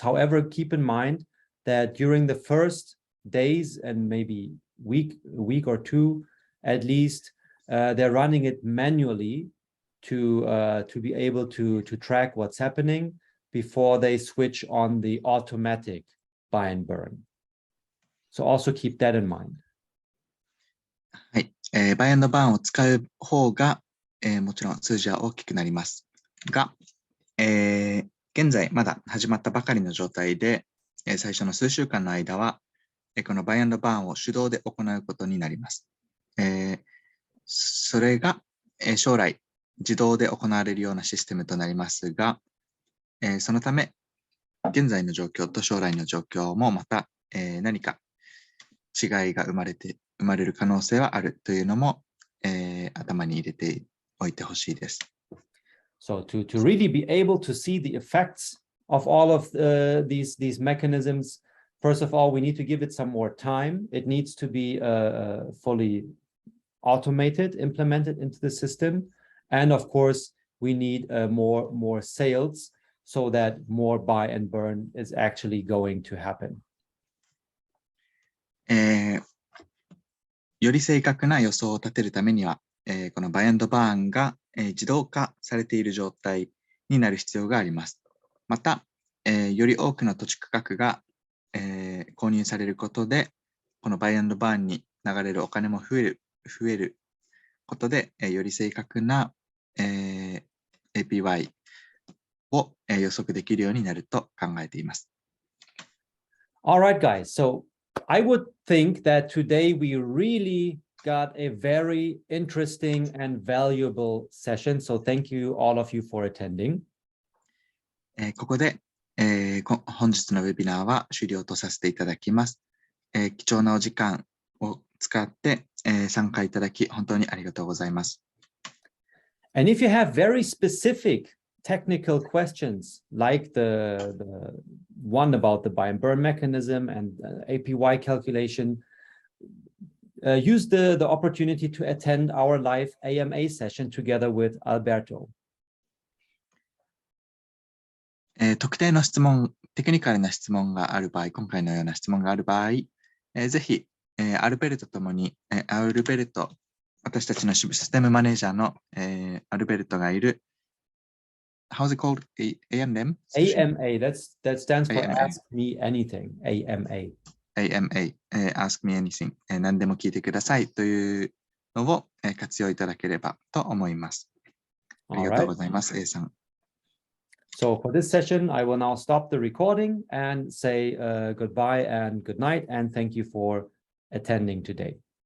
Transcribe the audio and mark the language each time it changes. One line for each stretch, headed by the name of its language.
English: However, keep in mind that during the first days and maybe week or two, at least, they're running it manually to be able to track what's happening before they switch on the automatic buy and burn. So also keep that in mind.
Japanese: はい。バイアンドバーンを使う方が、もちろん数字は大きくなりますが、現在まだ始まったばかりの状態で、最初の数週間の間は、このバイアンドバーンを手動で行うことになります。それが、将来自動で行われるようなシステムとなりますが、そのため、現在の状況と将来の状況もまた、何か違いが生まれる可能性はあるというのも、頭に入れておいてほしいです。
English: So to really be able to see the effects of all of these mechanisms, first of all, we need to give it some more time. It needs to be fully automated, implemented into the system. And of course, we need more sales so that more buy and burn is actually going to happen.
Japanese: より正確な予想を立てるためには、このバイアンドバーンが、自動化されている状態になる必要があります。また、より多くの土地区画が、購入されることで、このバイアンドバーンに流れるお金も増えることで、より正確な、APY を予測できるようになると考えています。
English: All right, guys. So I would think that today we really got a very interesting and valuable session. So thank you all of you for attending.
Japanese: ここで、本日のウェビナーは終了とさせていただきます。貴重なお時間を使って、参加いただき本当にありがとうございます。
English: And if you have very specific technical questions like the one about the buy and burn mechanism and APY calculation, use the opportunity to attend our live AMA session together with Alberto.
Japanese: 特定の質問、テクニカルな質問がある場合、今回のような質問がある場合、ぜひ、アルベルトともに、私たちのシステムマネージャーの、アルベルトがいる、
English: How's it called? AMM? AMA, that stands for AMA. Ask Me Anything. AMA. AMA, Ask Me Anything.
Japanese: 何でも聞いてくださいというのを活用いただければと思います。ありがとうございます、A さん。
English: So for this session, I will now stop the recording and say goodbye and good night, and thank you for attending today.